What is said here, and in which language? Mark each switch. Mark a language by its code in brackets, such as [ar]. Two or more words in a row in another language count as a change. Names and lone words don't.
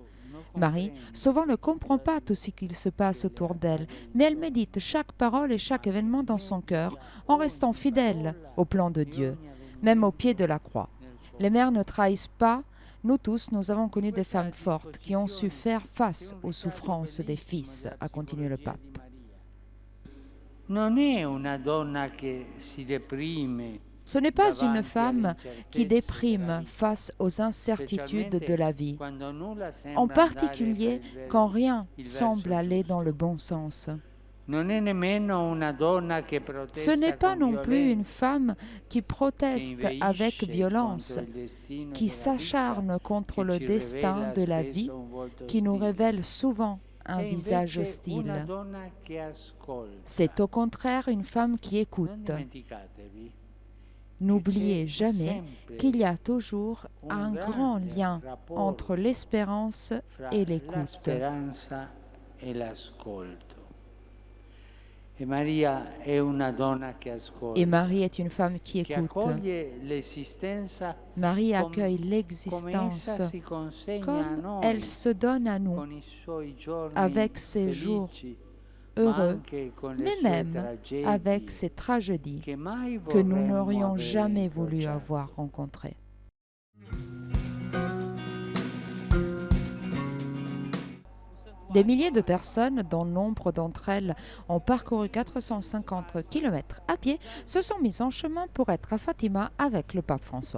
[fr] Marie, souvent ne comprend pas tout ce qu'il se passe autour d'elle, mais elle médite chaque parole et chaque événement dans son cœur, en restant fidèle au plan de Dieu, même au pied de la croix. Les mères ne trahissent pas. Nous tous, nous avons connu des femmes fortes qui ont su faire face aux souffrances des fils, a continué le pape. [it] Non è una donna che si deprime [fr] Ce n'est pas une [it] davanti alle [fr] femme qui [it] incertezze [fr] déprime [it] della vita, [fr] face aux incertitudes de la vie, [it] quando nulla [fr] en [it] sembra andare [fr] particulier [it] per [fr] quand rien [it] il [fr] semble [it] verso [fr] aller dans le [it] giusto. [fr] bon sens. [it] Non è nemmeno una donna che [fr] Ce n'est [it] protesta [fr] pas [it] con [fr] non plus une [it] violenza, [fr] femme qui [it] che [fr] proteste avec [it] inveisce [fr] violence, [it] contro il destino [fr] qui [it] della vita, [fr] s'acharne contre [it] che [fr] le [it] ci [fr] destin [it] rivela [fr] de la vie, [it] spesso un volto [fr] qui nous [it] ostile. [fr] révèle souvent un [it] È [fr] visage [it] invece una [fr] hostile. [it] donna che ascolta. [fr] C'est au contraire une femme qui [it] Non [fr] écoute. [it] dimenticatevi [fr] N'oubliez [it] che c'è [fr] jamais [it] sempre [fr] qu'il y a toujours un [it] un [fr] grand [it] grande [fr] lien [it] rapport [fr] entre l'espérance [it] fra [fr] et [it] la [fr] l'écoute. [it] speranza e l'ascolto. E Maria è una donna che ascolta, [fr] Et Marie est une femme qui [it] che [fr] écoute. [it] accoglie l'esistenza [fr] Marie [it] com- [fr] accueille [it] come [fr] l'existence [it] essa si consegna a [fr] comme [it] noi, [fr] elle se donne à nous, [it] con i suoi giorni [fr] avec ses jours [it] felici, ma [fr] heureux, [it] anche con le [fr] mais [it] sue [fr] même [it] tragedie [fr] avec ses tragédies [it] che mai [fr] que nous [it] vorremmo [fr] n'aurions [it] avere [fr] jamais voulu [it] incrociato. [fr] avoir rencontrées. Des milliers de personnes, dont nombre d'entre elles ont parcouru 450 km à pied, se sont mises en chemin pour être à Fatima avec le pape François.